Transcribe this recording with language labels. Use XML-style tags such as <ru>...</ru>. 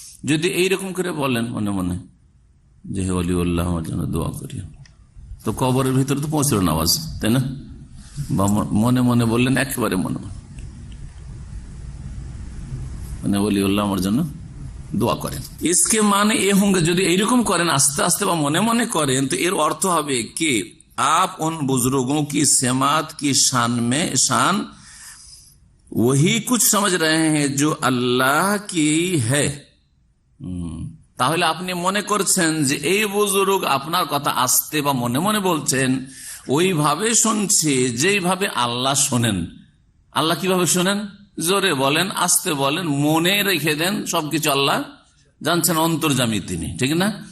<bn>যদি এইরকম করে বলেন মনে মনে যে হে ওলিউল্লাহ আমার জন্য দোয়া করি, তো কবরের ভিতরে তো পৌঁছল না আওয়াজ, তাই না? বা মনে মনে বললেন একেবারে মনে মনে ওলিউল্লাহ আমার জন্য দোয়া করেন।</bn> <hi>इसके माने ये होंगे,</hi> <bn>যদি এইরকম করেন আস্তে আস্তে বা মনে মনে করেন, তো এর অর্থ হবে</bn> <hi>कि आप उन बुजुर्गों की समात की शान में शान वही कुछ समझ रहे हैं जो अल्लाह की है।</hi> <bn>তাহলে আপনি মনে করছেন যে এই বুজুর্গ আপনার কথা আস্তে বা মনে মনে বলছেন, ওইভাবে শুনছে যেইভাবে আল্লাহ শোনেন। আল্লাহ কিভাবে শোনেন? জোরে বলেন, আস্তে বলেন, মনে রেখে দেন, সবকিছু আল্লাহ জানছেন, অন্তর্যামী তিনি, ঠিক না?</bn>